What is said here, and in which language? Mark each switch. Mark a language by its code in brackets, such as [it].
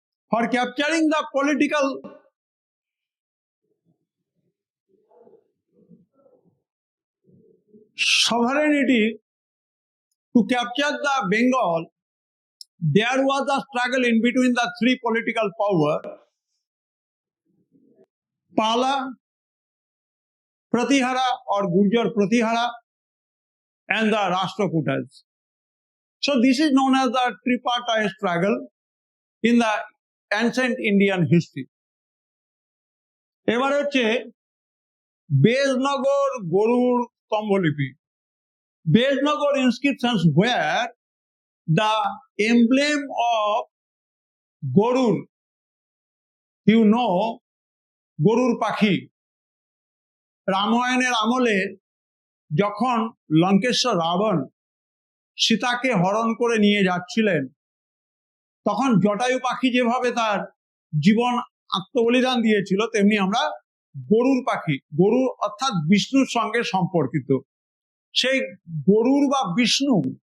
[en] For capturing the political sovereignty, to capture the Bengal, there was a struggle in between the three political powers, Pala, Pratihara or Gurjar Pratihara, and the Rashtrakutas. So this is known as the tripartite struggle in the ancient Indian history. [bn] এবার হচ্ছে বেজনগর গরুর স্তম্ভলিপি। [en] Besnagar inscriptions where the emblem of Garuda, you know, [bn] গরুর পাখি, রামায়ণের আমলে যখন লঙ্কেশ্বর রাবণ সীতাকে হরণ করে নিয়ে যাচ্ছিলেন, তখন জটায়ু পাখি যেভাবে তার জীবন আত্মবলিদান দিয়েছিল, তেমনি আমরা গরুর পাখি, গরু অর্থাৎ বিষ্ণুর সঙ্গে সম্পর্কিত, সেই গরুর বা বিষ্ণু